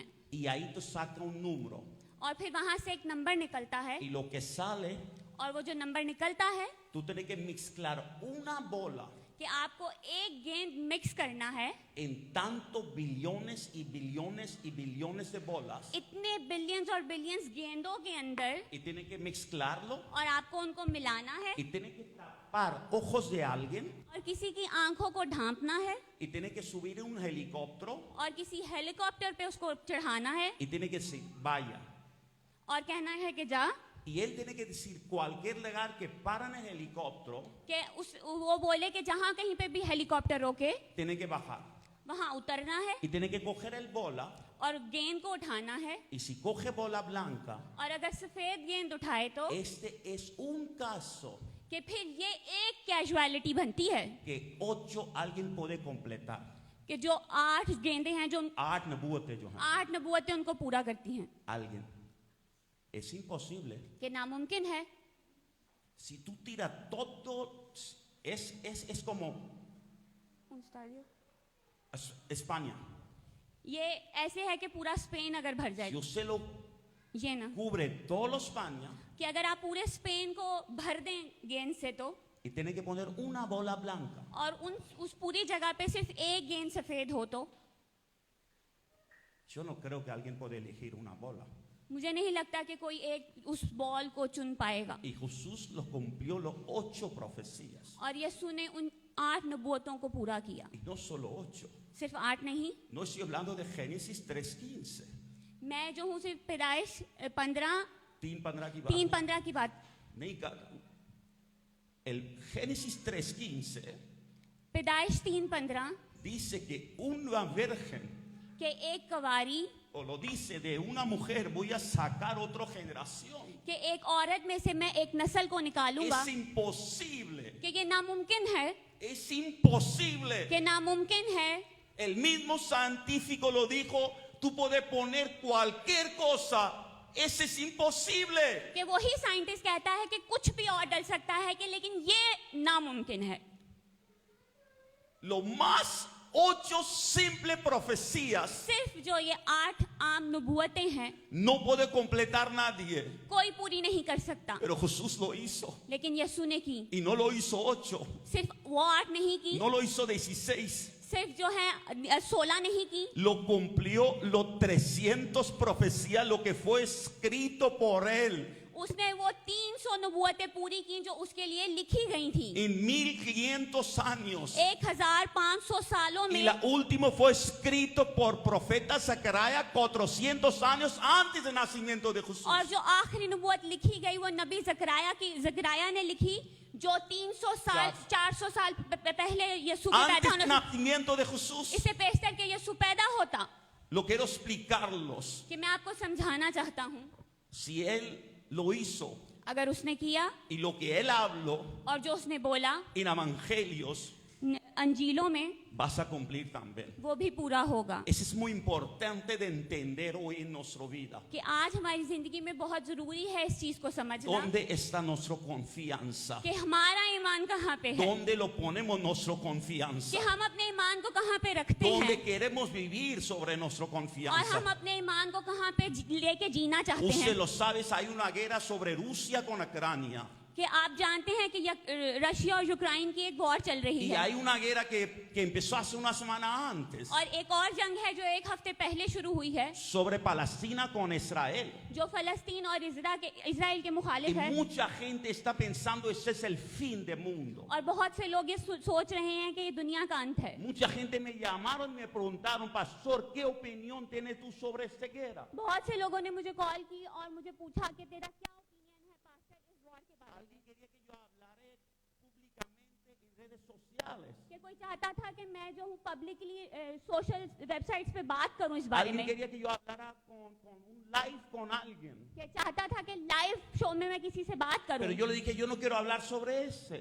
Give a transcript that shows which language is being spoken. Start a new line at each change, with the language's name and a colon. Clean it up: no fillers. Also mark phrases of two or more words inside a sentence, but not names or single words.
Spanish: Y ahí tú sacas un número.
Urdu: اور پھر وہاں سے ایک نمبر نکلتا ہے,
Spanish: Y lo que sale,
Urdu: اور وہ جو نمبر نکلتا ہے
Spanish: tú tienes que mezclar una bola
Urdu: کہ آپ کو ایک گیند مکس کرنا ہے
Spanish: en tantos billones y billones y billones de bolas.
Urdu: اتنے بلینز اور بلینز گیندوں کے اندر,
Spanish: Y tienes que mezclarlo.
Urdu: اور آپ کو ان کو ملانا ہے,
Spanish: Y tienes que tapar ojos de alguien.
Urdu: اور کسی کی آنکھوں کو ڈھانپنا ہے,
Spanish: Y tienes que subir un helicóptero.
Urdu: اور کسی ہیلی کاپٹر پہ اس کو چڑھانا ہے,
Spanish: Y tienes que decir, vaya.
Urdu: اور کہنا ہے کہ جا,
Spanish: Y él tiene que decir cualquier lugar que paran el helicóptero,
Urdu: کہ وہ بولے کہ جہاں کہیں پہ بھی ہیلی کاپٹر روکے
Spanish: tiene que bajar.
Urdu: وہاں اترنا ہے,
Spanish: Y tiene que coger el bola.
Urdu: اور گیند کو اٹھانا ہے,
Spanish: Y si coge bola blanca,
Urdu: اور اگر سفید گیند اٹھائے تو
Spanish: este es un caso
Urdu: کہ پھر یہ ایک کیجولٹی بنتی ہے
Spanish: que 8 alguien puede completar.
Urdu: کہ جو 8 گیندیں ہیں، جو 8 نبوتیں جو ہیں, 8 نبوتیں ان کو پورا کرتی ہیں,
Spanish: alguien. Es imposible.
Urdu: کہ ناممکن ہے.
Spanish: Si tú tiras todo, es como España.
Urdu: یہ ایسے ہے کہ پورا سپین اگر بھر
Spanish: Si
Urdu: जाए,
Spanish: usted lo
Urdu: یہ نا,
Spanish: cubre todo España
Urdu: کہ اگر آپ پورے سپین کو بھر دیں گیند سے تو,
Spanish: y tiene que poner una bola blanca,
Urdu: اور اس پوری جگہ پہ صرف ایک گیند سفید ہو تو,
Spanish: yo no creo que alguien pueda elegir una bola.
Urdu: مجھے نہیں لگتا کہ کوئی ایک اس بال کو چن پائے گا.
Spanish: Y Jesús lo cumplió los 8 profecías.
Urdu: اور یسوع نے ان 8 نبوتوں کو پورا کیا,
Spanish: Y no solo 8.
Urdu: صرف 8 نہیں.
Spanish: No estoy hablando de Génesis 3:15.
Urdu: میں جو ہوں صرف پیدائش 15 3:15 کی بات. 3:15 کی بات, نہیں کا.
Spanish: El Génesis 3:15
Urdu: پیدائش 3:15
Spanish: dice que una virgen,
Urdu: کے ایک کنواری,
Spanish: o lo dice de una mujer, voy a sacar otra generación.
Urdu: کہ ایک عورت میں سے میں ایک نسل کو نکالوں گا,
Spanish: Es imposible.
Urdu: کہ یہ ناممکن ہے,
Spanish: Es imposible.
Urdu: کہ ناممکن ہے.
Spanish: El mismo científico lo dijo, tú puedes poner cualquier cosa, ese es imposible.
Urdu: کہ وہی سائنٹسٹ کہتا ہے کہ کچھ بھی اور ڈل سکتا ہے، کہ لیکن یہ ناممکن ہے.
Spanish: Lo más 8 simples profecías
Urdu: صرف جو یہ 8 عام نبوتیں ہیں,
Spanish: no puede completar nadie,
Urdu: کوئی پوری نہیں کر سکتا,
Spanish: pero Jesús lo hizo.
Urdu: لیکن یسوع نے کی.
Spanish: Y no lo hizo 8,
Urdu: صرف وہ 8 نہیں کی,
Spanish: no lo hizo 16.
Urdu: صرف جو ہے 16 نہیں کی,
Spanish: Lo cumplió los 300 profecías, lo que fue escrito por él.
Urdu: اس نے وہ 300 نبوتیں پوری کی جو اس کے لیے لکھی گئی تھی
Spanish: en 1500 años.
Urdu: 1500 سالوں
Spanish: Y
Urdu: में।
Spanish: la última fue escrito por profeta Zacarías 400 años antes del nacimiento de Jesús.
Urdu: اور جو آخری نبوت لکھی گئی وہ نبی زکریاہ نے لکھی جو 300 سال 400 سال پہلے یسوع کے پیدا
Spanish: Antes
Urdu: होने
Spanish: del nacimiento de Jesús.
Urdu: اس سے پیشتر کے یسوع پیدا ہوتا.
Spanish: Lo quiero explicarlos.
Urdu: کہ میں آپ کو سمجھانا چاہتا ہوں
Spanish: Si él lo hizo
Urdu: اگر اس نے کیا
Spanish: y lo que él habló
Urdu: اور جو اس نے بولا
Spanish: en evangelios,
Urdu: انجیلوں میں
Spanish: vas a cumplir también.
Urdu: وہ بھی پورا ہوگا.
Spanish: Eso es muy importante de entender hoy en nuestra vida.
Urdu: کہ آج ہماری زندگی میں بہت ضروری ہے اس چیز کو سمجھنا
Spanish: ¿Dónde está nuestra confianza?
Urdu: کہ ہمارا ایمان کہاں پہ ہے,
Spanish: ¿Dónde lo ponemos nuestra confianza?
Urdu: کہ ہم اپنے ایمان کو کہاں پہ رکھتے
Spanish: ¿Dónde
Urdu: हैं
Spanish: queremos vivir sobre nuestra
Urdu: और
Spanish: confianza?
Urdu: ہم اپنے ایمان کو کہاں پہ لے کے جینا چاہتے
Spanish: Usted
Urdu: हैं।
Spanish: lo sabe, hay una guerra sobre Rusia con Ucrania.
Urdu: کہ آپ جانتے ہیں کہ رشیا اور یوکرین کی ایک وار چل رہی
Spanish: Y
Urdu: है
Spanish: hay una guerra que empezó hace una semana antes
Urdu: اور ایک اور جنگ ہے جو ایک ہفتے پہلے شروع ہوئی ہے
Spanish: sobre Palestina con Israel.
Urdu: جو فلسطین اور اسرائیل کے
Spanish: Y
Urdu: مخالف ہے.
Spanish: mucha gente está pensando ese es el fin del mundo.
Urdu: اور بہت سے لوگ یہ سوچ رہے ہیں کہ یہ دنیا کا انت ہے.
Spanish: Mucha gente me llamaron y me preguntaron, pastor, ¿qué opinión tienes tú sobre esta guerra?
Urdu: بہت سے لوگوں نے مجھے کال کی اور مجھے پوچھا کہ تیرا کیا اوپینین ہے پاسٹر اس وار کے بارے میں.
Spanish: Alguien quería que yo hablara públicamente en redes sociales.
Urdu: کہ کوئی چاہتا تھا کہ میں جو ہوں
English: publicly social websites
Urdu: پہ بات کروں اس بارے
Spanish: Alguien
Urdu: में,
Spanish: quería que yo hablara con un live con alguien.
Urdu: کہ چاہتا تھا کہ
English: live show
Urdu: میں میں کسی سے بات کروں.
Spanish: Pero yo le dije, yo no quiero hablar sobre ese.